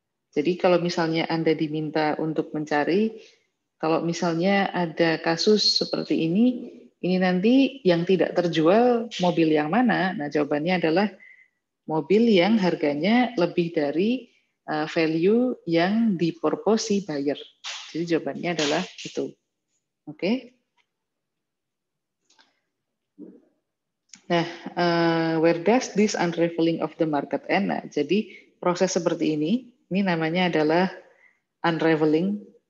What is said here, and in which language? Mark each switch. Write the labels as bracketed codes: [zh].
[id] Jadi kalau misalnya Anda diminta untuk mencari, kalau misalnya ada kasus seperti ini nanti yang tidak terjual mobil yang mana? Nah, jawabannya adalah mobil yang harganya lebih dari value yang diproposi buyer. Jadi jawabannya adalah itu. Oke. [en] Nah, where does this unraveling of the market end? [id] Nah, jadi proses seperti ini namanya adalah unraveling.